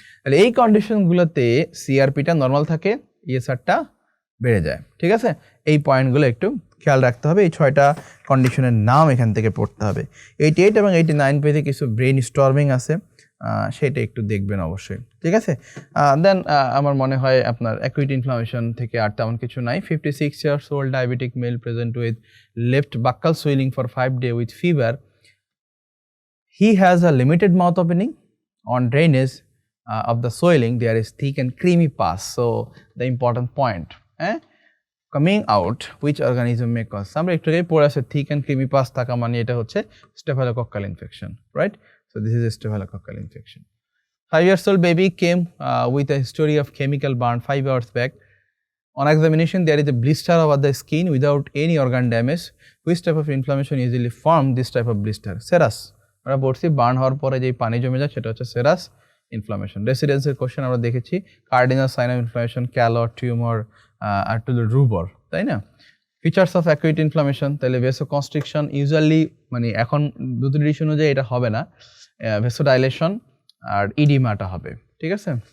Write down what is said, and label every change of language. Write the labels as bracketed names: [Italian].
[Bangla] তাহলে এই কন্ডিশনগুলোতে সিআরপিটা নর্মাল থাকে, ইএসআরটা বেড়ে যায়, ঠিক আছে? এই পয়েন্টগুলো একটু খেয়াল রাখতে হবে। এই 6টা কন্ডিশনের নাম এখান থেকে পড়তে হবে। 88 এবং 89 পেজে কিছু ব্রেন স্টর্মিং আছে, সেটা একটু দেখবেন অবশ্যই, ঠিক আছে? দেন আমার মনে হয় আপনার অ্যাকুইট ইনফ্লামেশন থেকে আর তেমন কিছু নাই। [English] 56 years old diabetic male present with left buccal swelling for 5 days with fever. He has a limited mouth opening. On drainage of the swelling there is thick and creamy pus. So the important point, coming out which organism may cause. [Bangla] আমরা একটু আগে পড়ে আছে [English] thick and creamy pus [Bangla] থাকা মানে এটা হচ্ছে staphylococcal infection, right? [English] So this is a staphylococcal infection. 5 years old baby came with a history of chemical burn 5 hours back. On examination, there is a blister over the skin without any organ damage. Which type of inflammation usually form this type of blister? Serous. [Bangla] আমরা বলছি burn হওয়ার পরে যে পানি জমে যায় সেটা হচ্ছে সেরাস ইনফ্লামেশন। রেসিডেন্সের কোশ্চেন আমরা দেখেছি, cardinal sign of inflammation, ক্যালর, tumour, আর two রুবর, তাই না? ফিচার্স অফ অ্যাকুইট ইনফ্লামেশন, তাহলে ভেসোকনস্ট্রিকশন ইউজুয়ালি মানে এখন দুটো ডিশ অনুযায়ী এটা হবে না, ভেসোডাইলেশন আর ইডিমাটা হবে, ঠিক আছে?